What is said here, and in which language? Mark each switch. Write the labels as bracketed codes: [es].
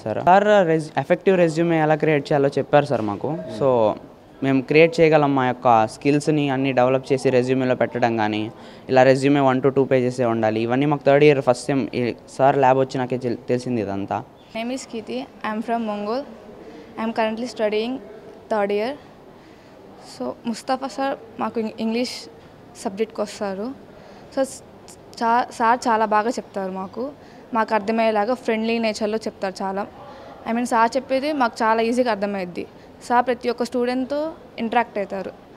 [te] Sir effective resume ఎలా create చేయాలో చెప్పారు సార్ మాకు. సో మేము క్రియేట్ చేయగలం మా యొక్క స్కిల్స్ని అన్నీ డెవలప్ చేసి రెజ్యూమేలో పెట్టడం కానీ, ఇలా రెజ్యూమే [en] 1 to 2 pages [te] ఉండాలి. ఇవన్నీ మాకు 3rd year first sem sir lab వచ్చినాకే తెలిసింది ఇదంతా. [en] Name is Kirti. I am from Mongol. I am currently studying 3rd year. [te] So Mustafa sir మాకు ఇంగ్లీష్ సబ్జెక్ట్కి వస్తారు. సో సార్ చాలా బాగా చెప్తారు. మాకు అర్థమయ్యేలాగా ఫ్రెండ్లీ నేచర్లో చెప్తారు చాలా. సార్ చెప్పేది మాకు చాలా ఈజీగా అర్థమయ్యిద్ది. సార్ ప్రతి ఒక్క స్టూడెంట్తో ఇంటరాక్ట్ అవుతారు.